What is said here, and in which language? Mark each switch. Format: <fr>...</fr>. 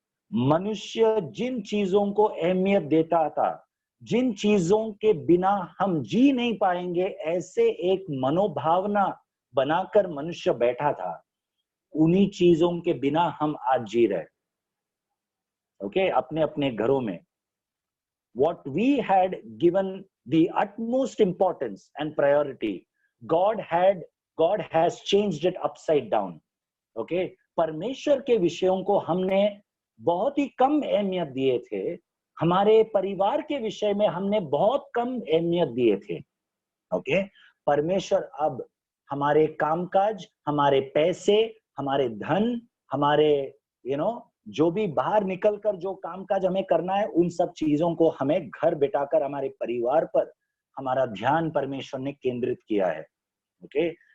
<hi>मनुष्य जिन चीजों को अहमियत देता था, जिन चीजों के बिना हम जी नहीं पाएंगे, ऐसे एक मनोभावना बनाकर मनुष्य बैठा था, उन्हीं चीजों के बिना हम आज जी रहे, ओके, अपने अपने घरों में।</hi> <en>What we had given the utmost importance and priority, God has changed it upside down, okay।</en> <hi>परमेश्वर के विषयों को हमने बहुत ही कम अहमियत दिए थे, हमारे परिवार के विषय में हमने बहुत कम अहमियत दिए थे, ओके। परमेश्वर अब हमारे कामकाज, हमारे पैसे, हमारे धन, हमारे जो भी बाहर निकलकर जो कामकाज हमें करना है, उन सब चीजों को हमें घर बिठाकर हमारे परिवार पर हमारा ध्यान परमेश्वर ने केंद्रित किया है, ओके।</hi>